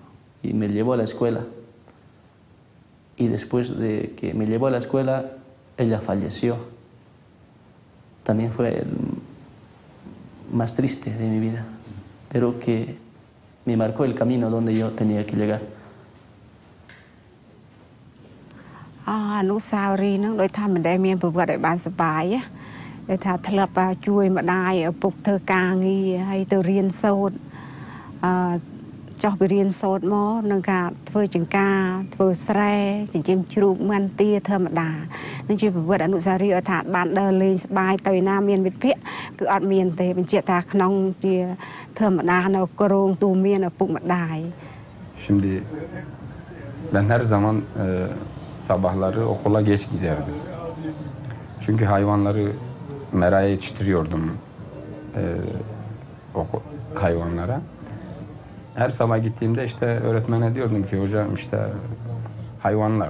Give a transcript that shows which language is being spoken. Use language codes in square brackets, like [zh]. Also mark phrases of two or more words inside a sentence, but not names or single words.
[es] Y me llevó a la escuela. Y después de que me llevó a la escuela, ella falleció. También fue el más triste de mi vida. pero que me marcó el camino donde yo tenía que llegar. [km] អនុស្សាវរីយ៍ហ្នឹងដោយថាមិនដែលមានប្រវត្តិឲ្យបានសប្បាយដោយថាធ្លាប់ជួយម្ដាយឪពុកធ្វើការងារហើយទៅរៀនសូត្រចោះពីរៀនសូត្រមកនឹងការធ្វើចង្ការធ្វើស្រែចិញ្ចឹមជ្រូកមាន់ទាធម្មតានឹងជាប្រវត្តិអនុស្សាវរីយ៍ឲ្យថាបានដើរលេងសប្បាយទៅណាមានមិត្តភ័ក្តិគឺអត់មានទេបញ្ជាក់ថាក្នុងជាធម្មតានៅក្រងទូមានឪពុកម្ដាយ [tr] Şimdi ben her zaman sabahları okula geç giderdim. Çünkü hayvanları meraya yetiştiriyordum hayvanlara. Her sabah gittiğimde işte öğretmene diyordum ki hocam işte hayvanlar.